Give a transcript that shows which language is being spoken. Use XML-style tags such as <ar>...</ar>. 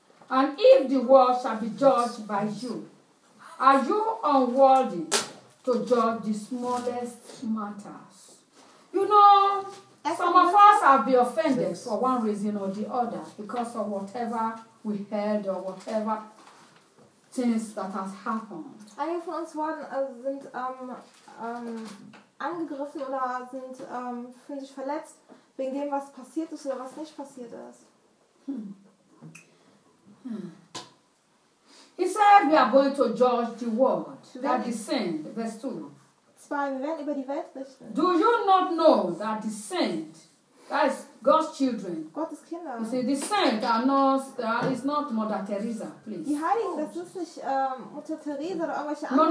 <en>And if the world shall be judged by you, are you unworthy to judge the smallest matters? You know, some of us have been offended for one reason or the other because of whatever we heard or whatever things that has happened.</en> <de>Einige von uns sind angegriffen oder sind fühlen sich verletzt wegen dem, was passiert ist oder was nicht passiert ist.</de> <en>He said we are going to judge the world that the saint, verse 2.</en> <de>Zwei, wir werden über die Welt richten.</de> <en>Do you not know that the saint, that is God's children,</en> <de>Gottes Kinder.</de> <en>You see, the saint are not, is not Mother Teresa, please.</en> <de>Die Heiligen, das ist nicht Mutter Teresa oder irgendwelche anderen</de>